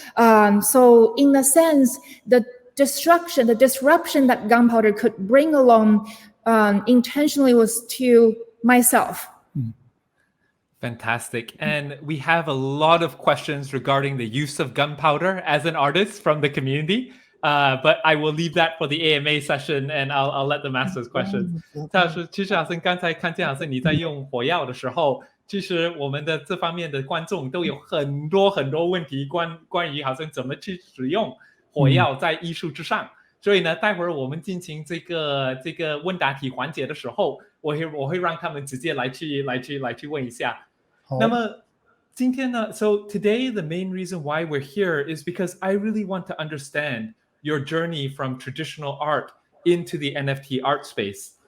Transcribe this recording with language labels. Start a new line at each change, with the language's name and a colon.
English: So in a sense, the disruption that gunpowder could bring along intentionally was to myself. Fantastic. And we have a lot of questions regarding the use of gunpowder as an artist from the community. But I will leave that for the AMA session, and I'll let them ask those questions.
Chinese: 蔡老师，其实好像刚才看见好像你在用火药的时候，其实我们的这方面的观众都有很多问题关于好像怎么去使用火药在艺术之上。所以呢，待会儿我们进行这个问答题环节的时候，我会让他们直接来去问一下。那么今天呢
English: so today the main reason why we're here is because I really want to understand your journey from traditional art into the NFT art space.